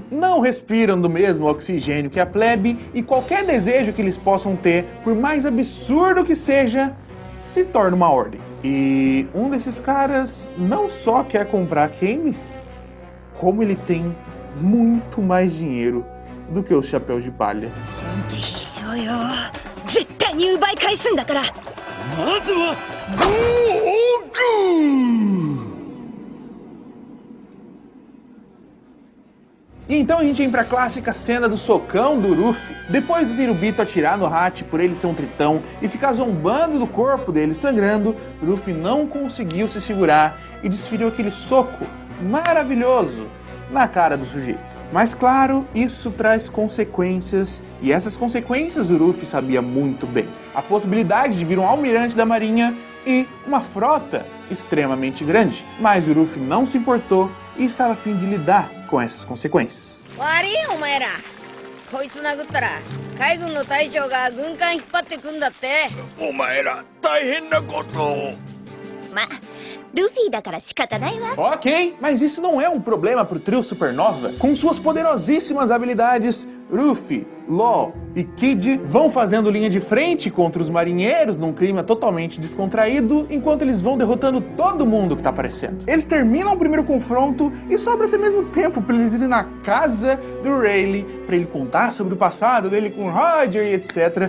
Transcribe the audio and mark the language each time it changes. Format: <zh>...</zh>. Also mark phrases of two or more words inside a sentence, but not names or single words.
<pt>Não respiram do mesmo oxigênio que a plebe e qualquer desejo que eles possam ter, por mais absurdo que seja, se torna uma ordem. E um desses caras não só quer comprar a Kame, como ele tem muito mais dinheiro do que os chapéus de palha.</pt> <ja>絶対に奪い返すんだから。まずは</ja> <pt>E então a gente vem pra clássica cena do socão do Ruffy. Depois do Tenryubito atirar no Hachi por ele ser um tritão e ficar zombando do corpo dele sangrando, Ruffy não conseguiu se segurar e desferiu aquele soco maravilhoso na cara do sujeito. Mas claro, isso traz consequências, e essas consequências o Ruffy sabia muito bem. A possibilidade de vir um almirante da marinha e uma frota extremamente grande. Mas o Luffy não se importou e estava a fim de lidar com essas consequências.</pt> <ja>悪いお前らこいつ殴ったら海軍の大将が軍艦引っ張ってくんだって。お前ら大変なことを。ま、ルフィだから仕方ないわ。</ja> <pt>Ok, mas isso não é um problema pro trio Supernova. Com suas poderosíssimas habilidades, Luffy, Law e Kid vão fazendo linha de frente contra os marinheiros num clima totalmente descontraído, enquanto eles vão derrotando todo mundo que tá aparecendo. Eles terminam o primeiro confronto e sobra até mesmo tempo pra eles irem na casa do Rayleigh, pra ele contar sobre o passado dele com o Roger e etc.</pt>